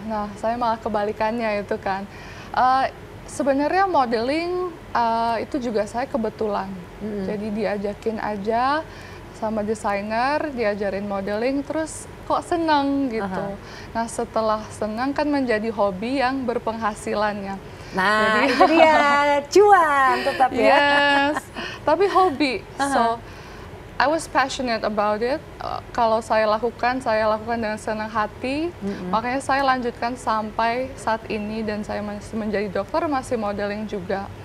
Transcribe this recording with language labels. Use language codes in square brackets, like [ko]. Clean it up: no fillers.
[id] Nah, saya malah kebalikannya itu kan. Sebenarnya modeling itu juga saya kebetulan. Jadi diajakin aja sama desainer, diajarin modeling, terus kok seneng gitu. Nah, setelah senang kan menjadi hobi yang berpenghasilannya. Nah, itu dia, cuan tetap ya. Yes, tapi hobi. [en] So, I was passionate about it. [id] Kalau saya lakukan dengan senang hati. Makanya saya lanjutkan sampai saat ini dan saya masih menjadi dokter, masih modeling juga.